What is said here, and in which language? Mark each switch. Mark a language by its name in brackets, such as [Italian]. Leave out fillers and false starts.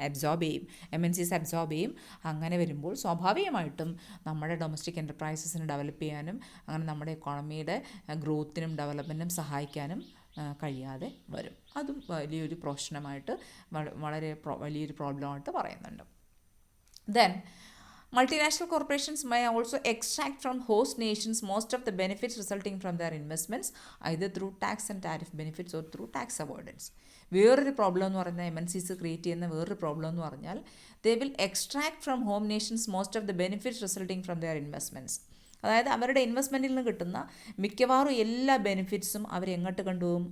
[Malayalam] Absorb ചെയ്യും, MNCs absorb ചെയ്യും. അങ്ങനെ വരുമ്പോൾ സ്വാഭാവികമായിട്ടും നമ്മുടെ ഡൊമസ്റ്റിക് എൻ്റർപ്രൈസസിനെ ഡെവലപ്പ് ചെയ്യാനും അങ്ങനെ നമ്മുടെ എക്കോണമിയുടെ ഗ്രോത്തിനും ഡെവലപ്മെൻറ്റിനും സഹായിക്കാനും കഴിയാതെ വരും. അതും വലിയൊരു പ്രശ്നമായിട്ട്, വലിയൊരു പ്രോബ്ലമായിട്ട് പറയുന്നുണ്ട്. [English] Then multinational corporations may also extract from host nations most of the benefits resulting from their investments, either through tax and tariff benefits or through tax avoidance. [Malayalam] വേറൊരു പ്രോബ്ലം എന്ന് പറഞ്ഞാൽ [English] MNCs create ചെയ്യുന്ന വേറൊരു problem എന്ന് പറഞ്ഞാൽ they will extract from home nations most of the benefits resulting from their investments. [Malayalam] അതായത് അവരുടെ ഇൻവെസ്റ്റ്മെൻറ്റിൽ നിന്ന് കിട്ടുന്ന മിക്കവാറും എല്ലാ ബെനിഫിറ്റ്സും അവരെങ്ങോട്ട് കൊണ്ടുപോകും?